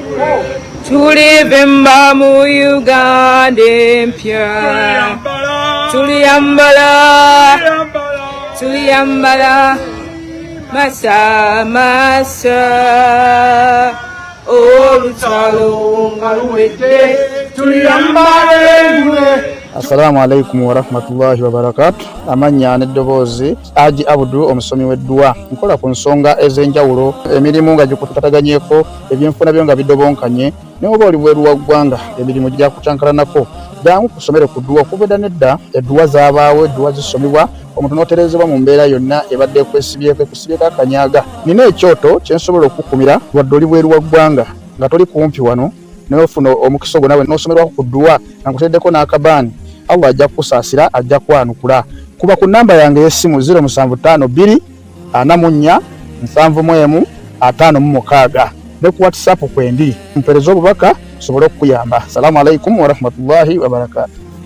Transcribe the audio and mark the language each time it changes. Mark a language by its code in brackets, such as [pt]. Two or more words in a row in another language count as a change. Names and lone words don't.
[lg] Tulivimba mu Uganda empya. Tuliyambala masa olutalo nga luwedde tuliyambale. [ar] السلام عليكم ورحمة الله وبركاته. [lg] Amanya n'eddoboozi Haji Abudu omusomi w'eddwa. Nkola ku nsonga ez'enjawulo emirimu nga gikutataganyeko ebyenfuna byo nga bidobonkanye ne oba oli bweru wa ggwanga emirimu gya kucankalanako jangu kusomere ku ddwa okubeda nedda eddwa zaabaawo eddwa zisomebwa omuntu n'oterezebwa mu mbeera yonna ebadde ekwesibyeko ekusibyeko akanyaga. Nina ekyoto kyensobola okukumira wadde oli bweru wa ggwanga nga toli kumpi wano n'ofuna omukisa ogwo nawe n'osomerwako ku ddwa nga nkuteddeko n'akabaani. Allah ajja kusaasira ajja kwanukula. Kuba ku namba yange y'essimu 075 244 715 ne ku WhatsApp kwendi mpereza obubaka sobole okuyamba. [ar] السلام عليكم ورحمة الله وبركاته.